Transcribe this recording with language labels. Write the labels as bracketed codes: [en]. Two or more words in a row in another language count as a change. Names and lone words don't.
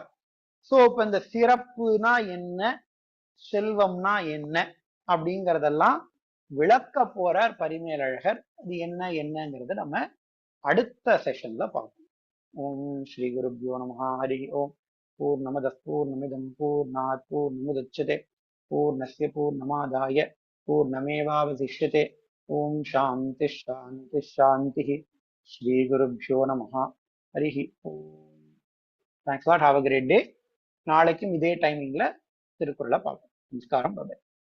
[ta] சோ இப்ப இந்த சிறப்புனா என்ன, செல்வம்னா என்ன அப்படிங்கறதெல்லாம் விளக்க போறார் பரிமேலழகர். அது என்னங்கிறத நம்ம அடுத்த செஷன்ல பார்ப்போம். [sa] ॐ श्री गुरुभ्यो नमः। हरि ॐ. पूर्णमदः पूर्णमिदं पूर्णात् पूर्णमुदच्यते पूर्णस्य पूर्णमादाय पूर्णमेवावशिष्यते. ॐ शान्तिः शान्तिः शान्तिः। श्री गुरुभ्यो नमः. हरि ॐ. [en] Thanks lot. Have a great day. [ta] நாளைக்கும் இதே டைமிங்ல திருக்குறளை பார்ப்போம். நமஸ்காரம். பாய்.